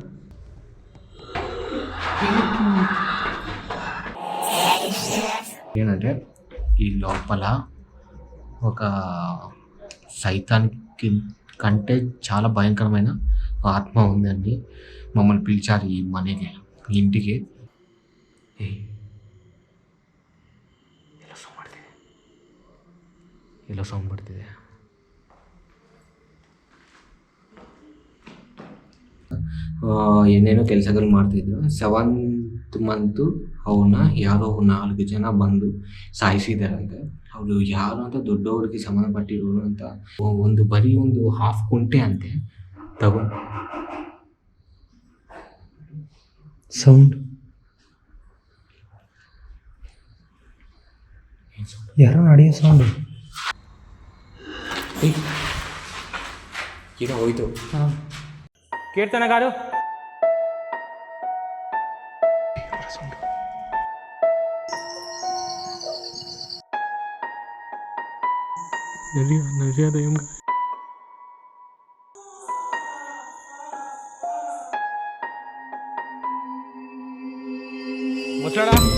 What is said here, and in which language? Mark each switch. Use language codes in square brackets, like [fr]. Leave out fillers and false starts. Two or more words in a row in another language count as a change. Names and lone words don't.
[te] ఏంటంటే ఈ లోపల ఒక సైతానికి కంటే చాలా భయంకరమైన ఆత్మ ఉందండి. మమ్మల్ని పిలిచారు ఈ మనకి ఇంటికి. [kn] ಎಲ್ಲ ಸೌಂಡ್ ಬರ್ತಿದೆ. ಏನೇನೋ ಕೆಲಸಗಳು ಮಾಡ್ತಿದ್ರು. 7th ಮಂತು ಅವನ್ನ ಯಾರೋ 4 ಜನ ಬಂದು ಸಾಯಿಸಿದಾರಂತೆ. ಅವರು ಯಾರು ಅಂತ ದೊಡ್ಡವ್ರಿಗೆ ಸಂಬಂಧಪಟ್ಟಿರೋರು ಅಂತ ಬರೀ ಒಂದು ಹಾಫ್ ಕುಂಟೆ ಅಂತೆ ತಗೊಂಡು ಸೌಂಡ್ ಯಾರೋ ನಡೆಯೋ ಸೌಂಡು ಏನೋ ಹೋಯ್ತು. [te] కీర్తన గారు దయ్యం ముసలాడా